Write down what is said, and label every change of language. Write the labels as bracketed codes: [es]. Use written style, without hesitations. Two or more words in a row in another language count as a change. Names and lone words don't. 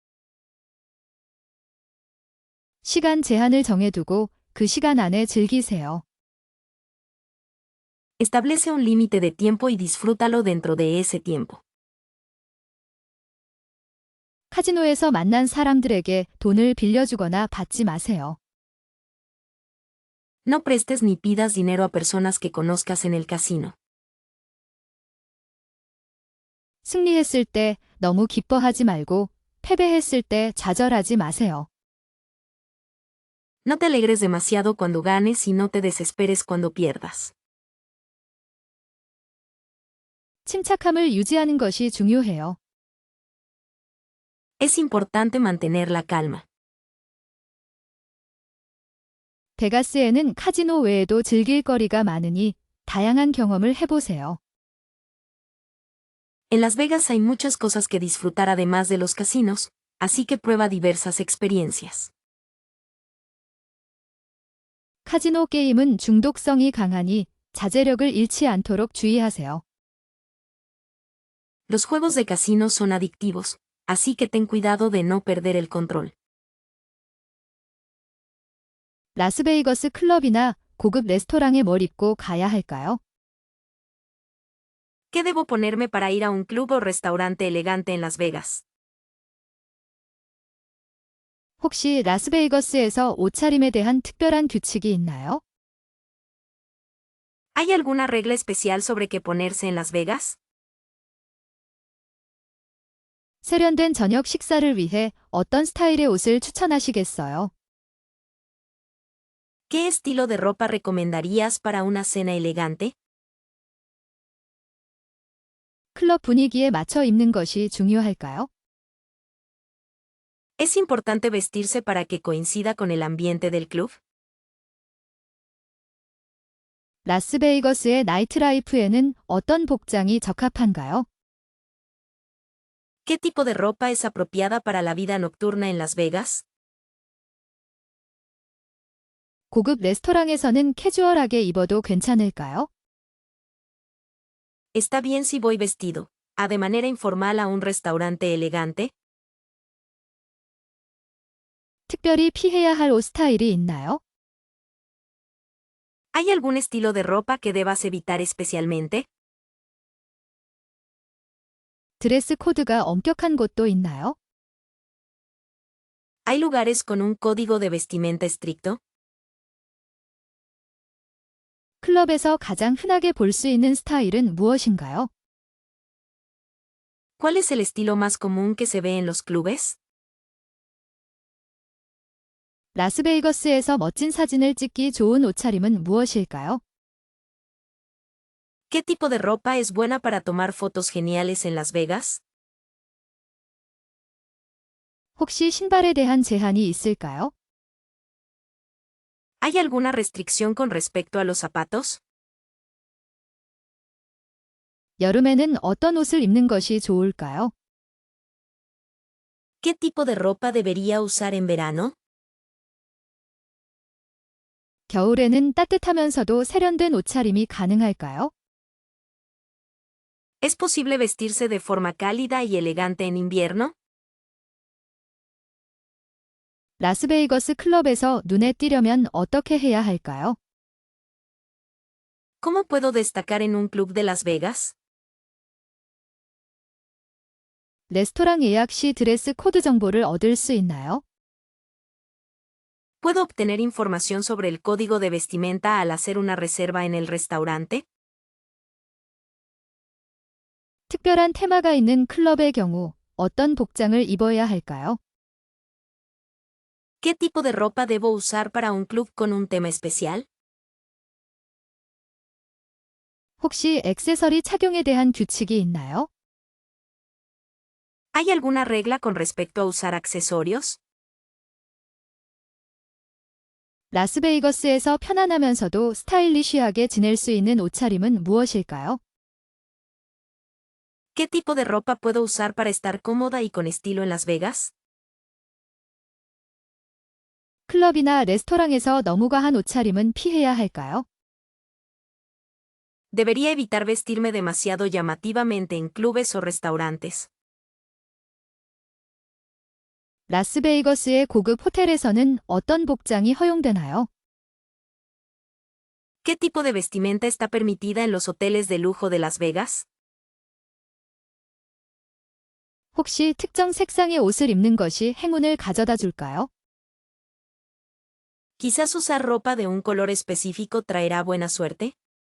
[ko] 시간 제한을 정해두고 그 시간 안에 즐기세요. [es] Establece un límite de tiempo y disfrútalo dentro de ese tiempo. [ko] 카지노에서 만난 사람들에게 돈을 빌려주거나 받지 마세요. [es] No prestes ni pidas dinero a personas que conozcas en el casino. [ko] 승리했을 때 너무 기뻐하지 말고 패배했을 때 좌절하지 마세요. [es] No te alegres demasiado cuando ganes y no te desesperes cuando pierdas. [ko] 침착함을 유지하는 것이 중요해요. [es] Es importante mantener la calma. [ko] 베가스에는 카지노 외에도 즐길 거리가 많으니 다양한 경험을 해보세요. [es] En Las Vegas hay muchas cosas que disfrutar además de los casinos, así que prueba diversas experiencias. [ko] 카지노 게임은 중독성이 강하니 자제력을 잃지 않도록 주의하세요. [es] Los juegos de casino son adictivos, así que ten cuidado de no perder el control. [ko] 라스베이거스 클럽이나 고급 레스토랑에 뭘 입고 가야 할까요? [es] ¿Qué debo ponerme para ir a un club o restaurante elegante en Las Vegas? [ko] 혹시 라스베이거스에서 옷차림에 대한 특별한 규칙이 있나요? [es] ¿Hay alguna regla especial sobre qué ponerse en Las Vegas? [ko] 세련된 저녁 식사를 위해 어떤 스타일의 옷을 추천하시겠어요? [es] ¿Qué estilo de ropa recomendarías para una cena elegante? [ko] 클럽 분위기에 맞춰 입는 것이 중요할까요? [es] ¿Es importante vestirse para que coincida con el ambiente del club? [ko] 라스베이거스의 나이트라이프에는 어떤 복장이 적합한가요? [es] ¿Qué tipo de ropa es apropiada para la vida nocturna en Las Vegas? [ko] 고급 레스토랑에서는 캐주얼하게 입어도 괜찮을까요? [es] ¿Está bien si voy vestido, de manera informal a un restaurante elegante? [ko] 특별히 피해야 할 옷 스타일이 있나요? [es] ¿Hay algún estilo de ropa que debas evitar especialmente? [ko] 드레스 코드가 엄격한 곳도 있나요? [es] ¿Hay lugares con un código de vestimenta estricto? [ko] 클럽에서 가장 흔하게 볼 수 있는 스타일은 무엇인가요? [es] ¿Cuál es el estilo más común que se ve en los clubes? [ko] 라스베이거스에서 멋진 사진을 찍기 좋은 옷차림은 무엇일까요? [es] ¿Qué tipo de ropa es buena para tomar fotos geniales en Las Vegas? [ko] 혹시 신발에 대한 제한이 있을까요? [es] ¿Hay alguna restricción con respecto a los zapatos? [ko] 여름에는 어떤 옷을 입는 것이 좋을까요? [es] ¿Qué tipo de ropa debería usar en verano? [ko] 겨울에는 따뜻하면서도 세련된 옷차림이 가능할까요? [es] ¿Es posible vestirse de forma cálida y elegante en invierno? [ko] 라스베이거스 클럽에서 눈에 띄려면 어떻게 해야 할까요? [es] ¿Cómo puedo destacar en un club de Las Vegas? [ko] 레스토랑 예약 시 드레스 코드 정보를 얻을 수 있나요? [es] ¿Puedo obtener información sobre el código de vestimenta al hacer una reserva en el restaurante? [ko] 특별한 테마가 있는 클럽의 경우 어떤 복장을 입어야 할까요? [es] ¿Qué tipo de ropa debo usar para un club con un tema especial? [ko] 혹시 액세서리 착용에 대한 규칙이 있나요? [es] ¿Hay alguna regla con respecto a usar accesorios? [ko] 라스베이거스에서 편안하면서도 스타일리시하게 지낼 수 있는 옷차림은 무엇일까요? [es] ¿Qué tipo de ropa puedo usar para estar cómoda y con estilo en Las Vegas? [ko] 클럽이나 레스토랑에서 너무 과한 옷차림은 피해야 할까요? [es] ¿Debería evitar vestirme demasiado llamativamente en clubes o restaurantes? [ko] 라스베이거스의 고급 호텔에서는 어떤 복장이 허용되나요? [es] ¿Qué tipo de vestimenta está permitida en los hoteles de lujo de Las Vegas? [ko] 혹시 특정 색상의 옷을 입는 것이 행운을 가져다 줄까요? [es] ¿Quizás usar ropa de un color específico traerá buena suerte?